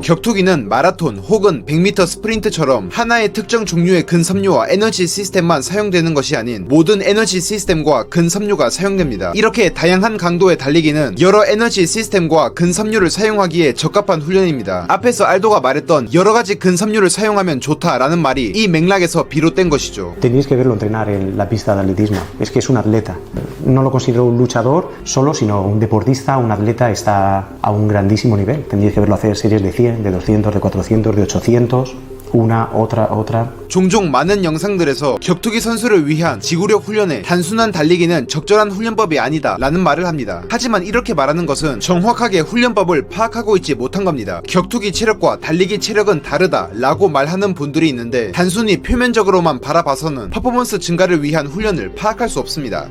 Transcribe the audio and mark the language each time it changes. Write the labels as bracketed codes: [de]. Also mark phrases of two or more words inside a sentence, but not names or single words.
[ko] 격투기는 마라톤 혹은 100m 스프린트 처럼 하나의 특정 종류의 근섬유와 에너지 시스템만 사용되는 것이 아닌 모든 에너지 시스템과 근섬유가 사용됩니다. 이렇게 다양한 강도의 달리기는 여러 에너지 시스템과 근섬유를 사용하기에 적합한 훈련입니다. 앞에서 알도가 말했던 여러가지 근섬유를 사용하면 좋다라는 말이 이 맥락에서 비롯된 것이죠. [es] Tenéis que verlo entrenar en la pista de atletismo. Es que es un atleta. No lo considero un luchador solo, sino un deportista, un atleta está a un grandísimo nivel. Tendréis que verlo hacer series de 100, de 200, de 400, de 800. Una, otra. [ko] 종종 많은 영상들에서 격투기 선수를 위한 지구력 훈련에 단순한 달리기는 적절한 훈련법이 아니다 라는 말을 합니다. 하지만 이렇게 말하는 것은 정확하게 훈련법을 파악하고 있지 못한 겁니다. 격투기 체력과 달리기 체력은 다르다 라고 말하는 분들이 있는데 단순히 표면적으로만 바라봐서는 퍼포먼스 증가를 위한 훈련을 파악할 수 없습니다.